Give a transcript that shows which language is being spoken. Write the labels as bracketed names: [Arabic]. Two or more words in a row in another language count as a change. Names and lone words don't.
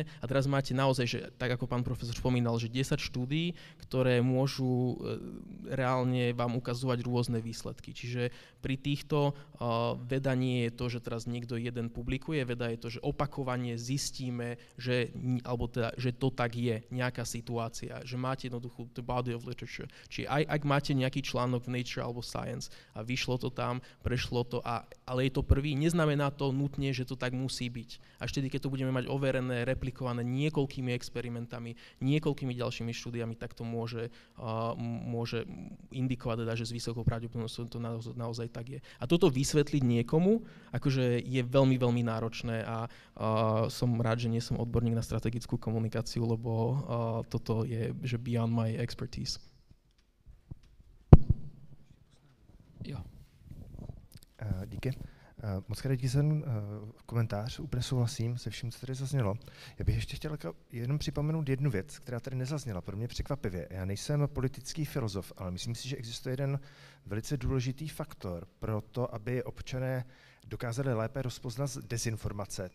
[Slovak] A teraz máte naozaj, že tak ako pán profesor spomínal, že 10 štúdií, ktoré môžu reálne vám ukazovať rôzne výsledky. Čiže pri týchto veda nie je to, že teraz niekto jeden publikuje, veda je to, že opakovane zistíme, že to tak je, nejaká situácia, že máte jednoduchú [English] the body of literature. [Slovak] Čiže aj ak máte nejaký článok v Nature alebo Science a vyšlo to tam, prešlo to, ale je to prvý, neznamená to nutne, že to tak musí byť. Až vtedy, keď to budeme mať overené, replikované niekoľkými experimentami, niekoľkými ďalšími štúdiami, tak to môže indikovať, teda, že s vysokou pravdepodobnosťou to naozaj tak je. A toto vysvetliť niekomu, akože je veľmi, veľmi náročné a som rád, že nie som odborník na strategickú komunikáciu, lebo toto je že [English] beyond my expertise. [Czech] Jo. Díky. Moc krát díky za komentář, úplně souhlasím se vším, co tady zaznělo. Já bych ještě chtěl jenom připomenout jednu věc, která tady nezazněla, pro mě překvapivě. Já nejsem politický filozof, ale myslím si, že existuje jeden velice důležitý faktor pro to, aby občané dokázali lépe rozpoznat dezinformace.